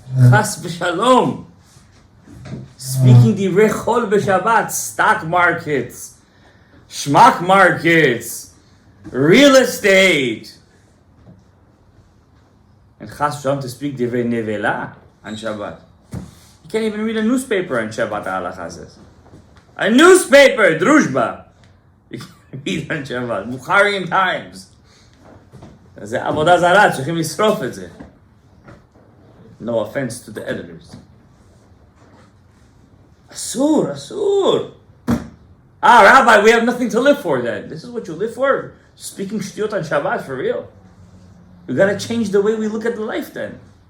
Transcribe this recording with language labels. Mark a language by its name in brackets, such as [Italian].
[English] Chas v'shalom. Speaking divrei chol b'Shabbat, stock markets, shmak markets, real estate. And chas v'shalom to speak divrei nevela on Shabbat. You can't even read a newspaper on Shabbat, halacha says. A newspaper, drushba. You can't read on Shabbat. Bukharian Times. [Hebrew] זה עבודה זרה, צריכים לשרוף את זה. [English] No offense to the editors. Asur. Rabbi, we have nothing to live for then. This is what you live for? Speaking shtiyot on Shabbat, for real? We gotta change the way we look at the life then.